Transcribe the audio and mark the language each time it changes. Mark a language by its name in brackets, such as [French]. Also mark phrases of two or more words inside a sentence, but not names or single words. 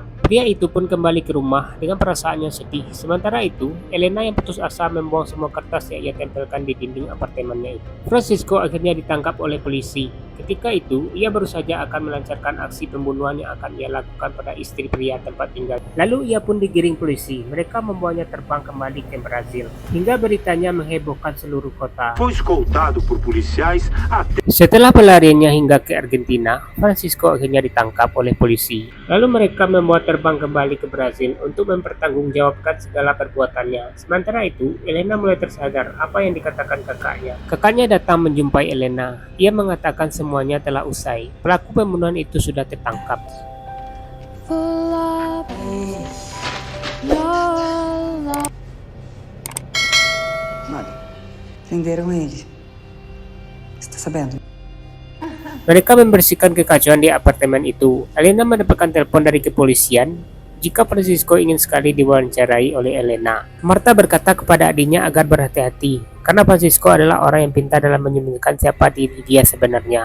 [Indonesian] Pria itu pun kembali ke rumah dengan perasaan yang sedih. Sementara itu, Elena yang putus asa membuang semua kertas yang ia tempelkan di dinding apartemennya itu. Francisco akhirnya ditangkap oleh polisi. Ketika itu, ia baru saja akan melancarkan aksi pembunuhan yang akan ia lakukan pada istri pria tempat tinggal. Lalu ia pun digiring polisi. Mereka membawanya terbang kembali ke Brazil. Hingga beritanya menghebohkan seluruh kota. [Portuguese] Foi escoltado por policiais até... [Indonesian] Setelah pelariannya hingga ke Argentina, Francisco akhirnya ditangkap oleh polisi. Lalu mereka membawa terbang kembali ke Brazil untuk mempertanggungjawabkan segala perbuatannya. Sementara itu, Elena mulai tersadar apa yang dikatakan kakaknya. Kakaknya datang menjumpai Elena. Ia mengatakan semuanya telah usai. Pelaku pembunuhan itu sudah tertangkap. [Portuguese] Olha, prenderam ele. Você tá sabendo? [Indonesian] Mereka membersihkan kekacauan di apartemen itu. Elena mendapatkan telepon dari kepolisian jika Francisco ingin sekali diwawancarai oleh Elena. Marta berkata kepada adiknya agar berhati-hati karena Francisco adalah orang yang pintar dalam menyembunyikan siapa diri dia sebenarnya.